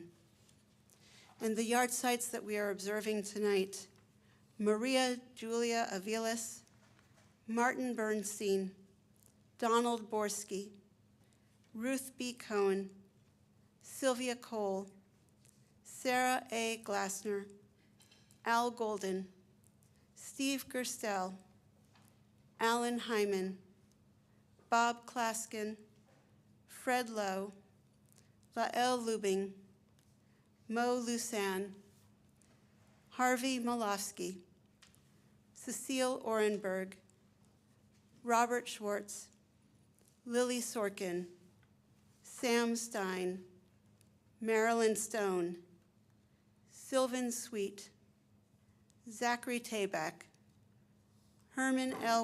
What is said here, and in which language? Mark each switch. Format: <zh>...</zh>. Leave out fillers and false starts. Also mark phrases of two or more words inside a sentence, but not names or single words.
<en>And the yahrzeits that we are observing tonight: Maria Julia Aviles, Martin Bernstein, Donald Borski, Ruth B. Cohen, Sylvia Cole, Sarah A. Glassner, Al Golden, Steve Gerstel, Alan Hyman, Bob Klaskin, Fred Lowe, Lael Lubing, Mo Lusan, Harvey Malofsky, Cecile Orenberg, Robert Schwartz, Lily Sorkin, Sam Stein, Marilyn Stone, Sylvan Sweet, Zachary Tabak, Herman L.</en>